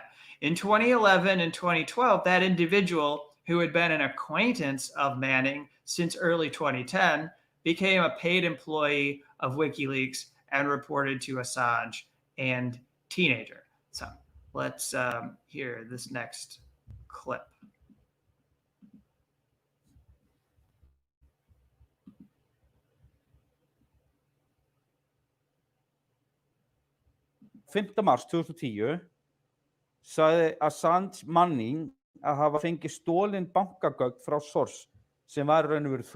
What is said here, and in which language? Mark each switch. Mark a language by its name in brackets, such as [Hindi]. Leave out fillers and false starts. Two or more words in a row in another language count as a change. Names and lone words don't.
[English] In 2011 and 2012, that individual, who had been an acquaintance of Manning since early 2010, became a paid employee of WikiLeaks and reported to Assange and teenager. So let's hear this next clip. [Icelandic] Mars 2010 sagði Assange Manning að hafa fengið stólin bankagögn frá Source sem var raun og veru þú.